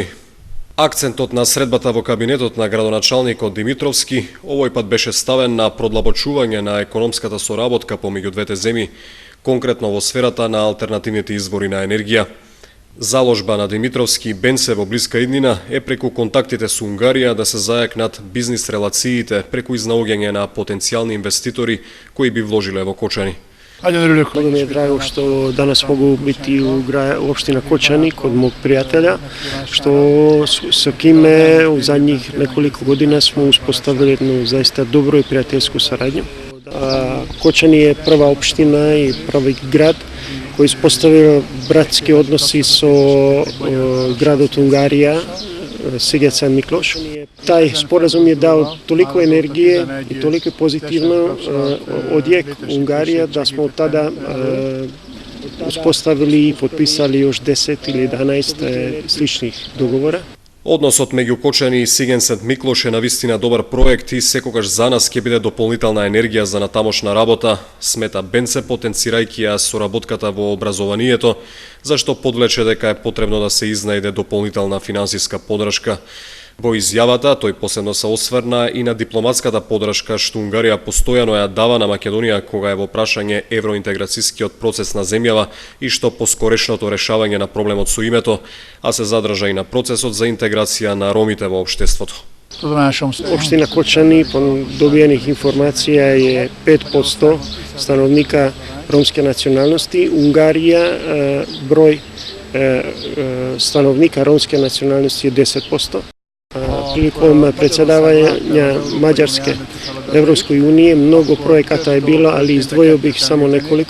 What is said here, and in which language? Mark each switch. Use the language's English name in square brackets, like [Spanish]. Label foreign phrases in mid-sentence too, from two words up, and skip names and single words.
[Macedonian] Акцентот на средбата во кабинетот на градоначалникот Димитровски овој пат беше ставен на продлабочување на економската соработка помеѓу двете земји, конкретно во сферата на алтернативните извори на енергија. Заложба на Димитровски и Бенце во блиска иднина е преку контактите со Унгарија да се зајакнат бизнис релациите преку изнаоѓање на потенцијални инвеститори кои би вложиле во Кочани. [Serbian] Много ми je drago što danas mogu biti u opština Kočani kod mog prijatelja, što sa kime u zadnjih nekoliko godina smo uspostavili jednu zaista dobru i prijateljsku saradnju. Kočani je prva opština i prvi grad koji uspostavio bratski odnosi sa gradom Ungarija, Siget-Szent Miklós. Taj sporazum je dao toliko energije i toliko pozitivno odjek Ungarija da smo od tada uspostavili i potpisali još 10 ili 11 sličnih dogovora. [Macedonian] Односот меѓу Кочани и Сиген-Сент Миклош е навистина добар проект и секогаш за нас ќе биде дополнителна енергија за натамошна работа, смета Бенце, потенцирајќи ја соработката во образованието, зашто подвлече дека е потребно да се изнајде дополнителна финансиска подршка. Во изјавата тој посебно се осврна и на дипломатската подршка што Унгарија постојано ја дава на Македонија кога е во прашање евроинтеграцијскиот процес на земјава и што поскорешното решавање на проблемот со името, а се задржа и на процесот за интеграција на ромите во општеството. [Serbian] Opština Kočani, po dobijenih informacija, je 5% stanovnika romske nacionalnosti. Ungarija, broj stanovnika romske nacionalnosti je 10%. Prilikom predsjedavanja Mađarske Evropskoj uniji mnogo projekata je bilo, ali izdvojio bih samo nekoliko.